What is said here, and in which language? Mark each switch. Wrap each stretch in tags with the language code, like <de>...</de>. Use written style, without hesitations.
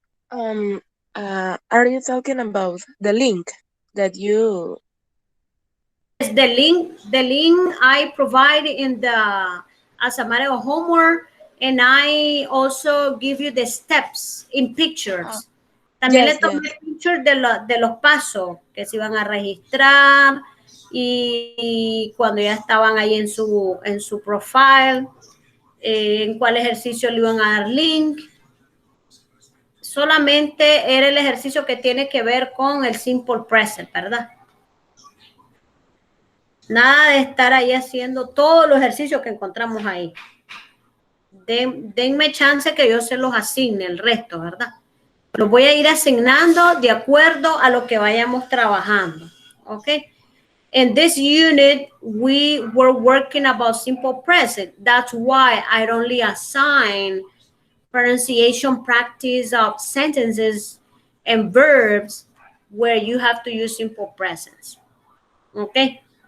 <en>Um, are you talking about the link that you? Yes, the link I provide in the as a matter of homework, and I also give you the steps in Uh, pictures.</en> <es>También le</es> <en>yes,</en> <es>tomé</es> <en>yes.</en> <es>pictures de los pasos que se iban a registrar, y cuando ya estaban ahí en su profile, en cuál ejercicio le iban a dar link. Solamente era el ejercicio que tiene que ver con el simple present, ¿verdad? Nada de estar ahí haciendo todos los ejercicios que encontramos ahí. Denme chance que yo se los asigne el resto, ¿verdad? Los voy a ir asignando de acuerdo a lo que vayamos trabajando. ¿Ok?</es> <en>In this unit, we were working about simple present. That's why I only assign pronunciation practice of sentences and verbs where you have to use simple presence. Okay?</en>